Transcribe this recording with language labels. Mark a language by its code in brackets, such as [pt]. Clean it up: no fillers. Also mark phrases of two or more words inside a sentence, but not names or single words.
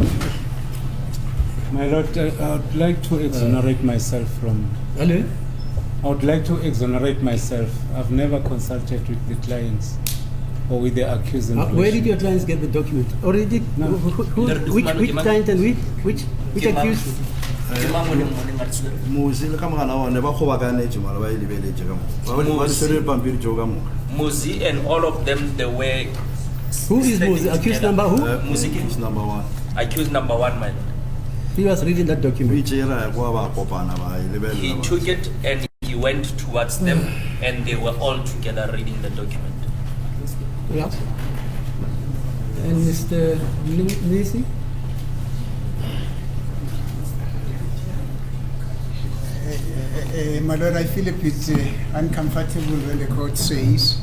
[en] My Lord, I would like to exonerate myself from... Hello? I would like to exonerate myself. I've never consulted with the clients or with the accused. Where did your clients get the document? Already? No. Which client and which accused? [nso] Ke mang o le mong a tshwere? Muzi le ka mogala wa ne ba kgobakanetse mara ba e lebeletse ka moka. Ba di tshwere pampiri jo ka moka. [en] Muzi and all of them, they were. Who is Muzi? Accused number who? Muzi It's number 1. Accused number 1, my lord. He was reading that We document. [nso] tsera kwa ba kopana ba e lebella. [en] He took it and he went towards them, and they were all together reading the document. Yeah. And Mr. Nisi? My lord, I feel a bit uncomfortable when the court says,